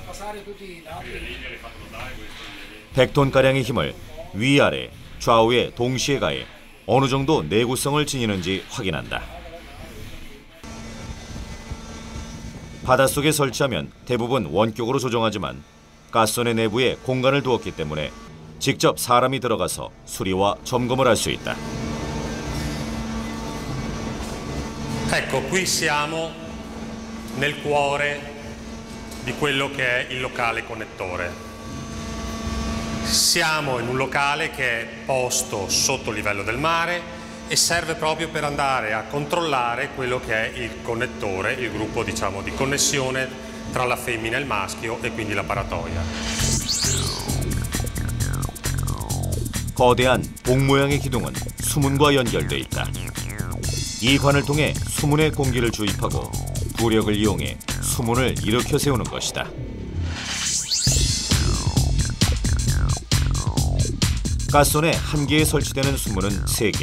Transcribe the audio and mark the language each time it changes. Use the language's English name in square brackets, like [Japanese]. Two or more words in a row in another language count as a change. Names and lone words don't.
[Korean] 100톤가량의 힘을 위아래, 좌우에 동시에 가해 어느 정도 내구성을 지니는지 확인한다. 바닷속에 설치하면 대부분 원격으로 조정하지만 가스선의 내부에 공간을 두었기 때문에 직접 사람이 들어가서 수리와 점검을 할 수 있다. [Italian] Ecco, qui siamo nel cuore di quello che è il locale connettore. Siamo in un locale che è posto sotto il livello del mare e serve proprio per andare a controllare quello che è il connettore, il gruppo, diciamo, di connessione tra la femmina e il maschio e quindi la paratoia. [Korean] 거대한 복 모양의 기둥은 수문과 연결돼 있다. 이 관을 통해 수문에 공기를 주입하고 부력을 이용해 수문을 일으켜 세우는 것이다. 가스선에 한 개에 설치되는 수문은 3개.